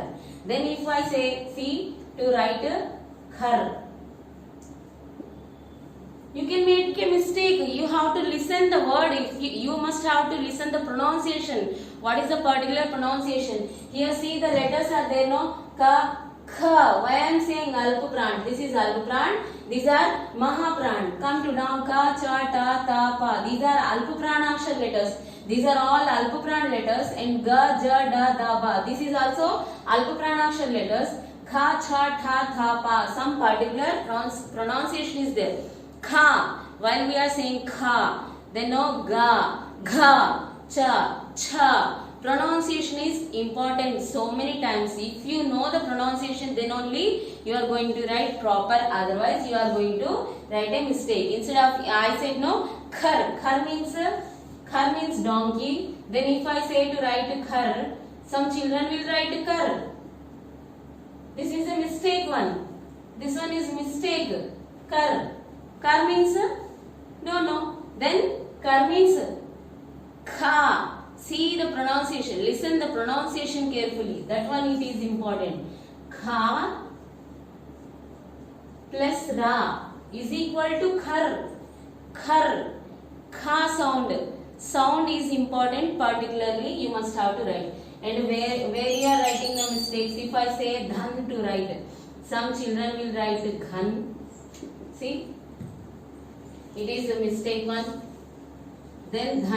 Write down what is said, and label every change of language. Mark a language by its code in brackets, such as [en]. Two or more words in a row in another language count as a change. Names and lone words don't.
[en] Then if I say, see, to write khar, you can make a mistake. You have to listen the word. If you must have to listen the pronunciation. What is the particular pronunciation? Here see, the letters are there, no? [hi] Ka, kha. [en] Why I am saying alpupran? This is alpupran. These are mahapran. Come to now. [hi] Ka, cha, ta, ta, pa. [en] These are alpupranakshar letters. These are all alpupran letters. [hi] And ga, ja, da, da, ba. [en] This is also alpupranakshar letters. [hi] Kha, cha, tha, tha, pa. [en] Some particular pronunciation is there. Kha, while we are saying kha, then no, [hi] ga, gha, cha, cha. [en] Pronunciation is important so many times. If you know the pronunciation, then only you are going to write proper. Otherwise, you are going to write a mistake. Instead of, I said no, khar. Khar means donkey. Then if I say to write khar, some children will write kar. This is a mistake one. This one is mistake. Kar. Kar means no. Then kar means kha. See the pronunciation. Listen the pronunciation carefully. That one it is important. Kha plus ra is equal to khar. Khar. Kha sound. Sound is important. Particularly you must have to write. And where you are writing the mistakes. If I say dhan to write, some children will write ghan. See. It is a mistake one. Then dhan.